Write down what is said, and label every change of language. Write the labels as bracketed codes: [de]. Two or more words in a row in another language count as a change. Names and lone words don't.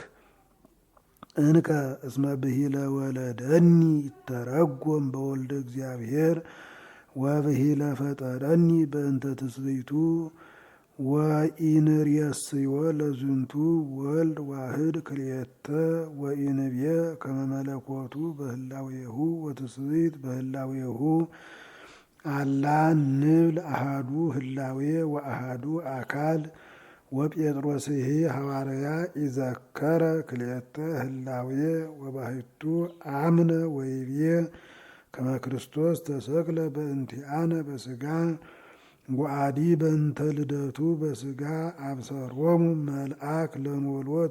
[gez] እንከ እስመ ብሂለ ወለደኒ ይተረጎም በወልደ እግዚአብሔር ወብሂለ ፈጠረኒ በእንተ ትስብእቱ ወኢንርእስዮ ለዝንቱ ወልድ ዋህድ ክልኤተ ወኢንብየ ከመ መለኮቱ በህላዌሁ ወትስብእት በህላዌሁ አላ ንብል አሃዱ ህላዌ ወአሃዱ አካል ወጴጥሮስሂ ሐዋርያ ኢዘከረ ክልኤተ ህላዌ ወባሕቱ አምነ ወይቤ ከመ ክርስቶስ ተሰቅለ በእንቲአነ በሥጋ ወአዲ በእንተ ልደቱ በሥጋ አብሰሮሙ መልአክ ለኖሎት